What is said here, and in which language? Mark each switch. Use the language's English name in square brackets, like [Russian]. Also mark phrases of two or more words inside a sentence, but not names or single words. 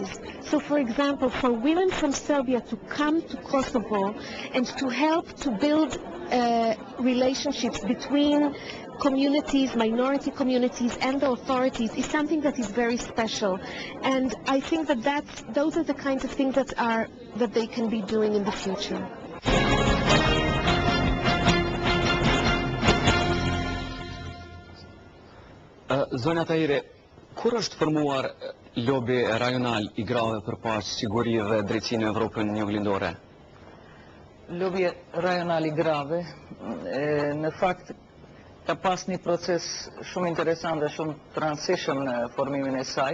[English] So for example, for women from Serbia to come to Kosovo and to help to build relationships between communities, minority communities and the authorities is something that is very special. And I think that those are the kinds of things that they can be doing in the future. [Albanian] Zonja Tahiri, kur është formuar lobi rajonal i grave për paqe, siguri dhe drejtësi në Evropën juglindore? Lobi rajonal i grave, në fakt, ka pas një proces shumë interesant dhe shumë transition në formimin e saj.